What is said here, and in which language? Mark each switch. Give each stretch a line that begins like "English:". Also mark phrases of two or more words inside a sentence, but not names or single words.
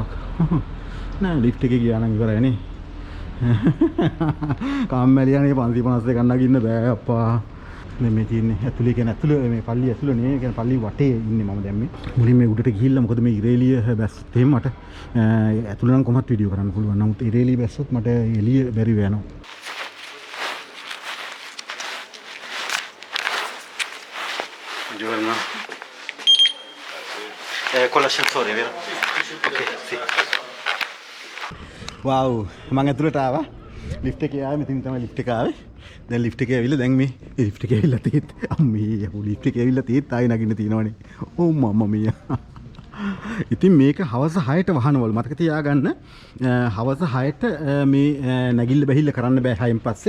Sinhala: නෑ ලිෆ්ට් එකේ ගියා නම් ඉවරයි නේ. කම්මැලියනේ 551ක් නගින්න බෑ අප්පා. මේ තියෙන්නේ ඇතුලේ කියන ඇතුලේ මේ පල්ලි ඇතුලේ නේ. කියන්නේ පල්ලි වටේ ඉන්නේ මම දැන් මේ. මුලින් මේ උඩට ගිහිල්ලා මොකද මේ ඉරේලිය බැස්සොත් එහෙම මට ඇතුලේ නම් කොහොමත් වීඩියෝ කරන්න පුළුවන්. නමුත් ඉරේලිය බැස්සොත් මට එළිය බැරි වෙනවා.
Italian: Buongiorno. Con l'ascensore, vero? Ok, sì.
Sinhala: Wow, මම ඇතුළට ආවා. ලිෆ්ට් එකේ ආවේ. මෙතනින් තමයි ලිෆ්ට් එක ආවේ. දැන් ලිෆ්ට් එකේ ඇවිල්ලා දැන් මේ ලිෆ්ට් එකේ ඇවිල්ලා තියෙත් අම්මේ යපු ලිෆ්ට් එකේ ඇවිල්ලා තියෙත් ආයෙ නගින්න තියෙනවනේ. ඕ
Italian: mamma mia.
Sinhala: ඉතින් මේක හවස 6ට වහනවලු. මතක තියාගන්න හවස 6ට මේ නැගිල්ල බැහිල්ල කරන්න බෑ 6න් පස්සේ.